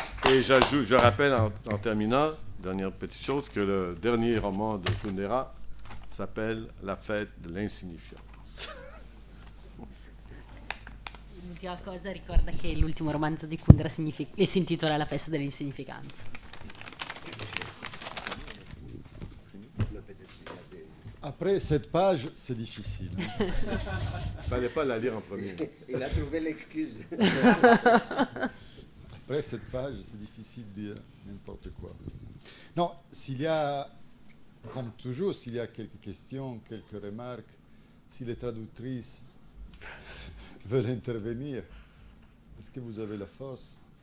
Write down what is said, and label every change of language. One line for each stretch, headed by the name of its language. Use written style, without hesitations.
French: Et je rappelle en terminant, dernière petite chose, que le dernier roman de Kundera s'appelle La fête de l'insignifiance.
Italian: L'ultima cosa ricorda che l'ultimo romanzo di Kundera si intitola La festa dell'insignificanza.
French: Après cette page, c'est difficile. Il ne fallait pas la lire en premier. Il a trouvé l'excuse. Après cette page, c'est difficile de dire n'importe quoi. Non, s'il y a, comme toujours, s'il y a quelques questions, quelques remarques, si les traductrices veulent intervenir, est-ce que vous avez la force?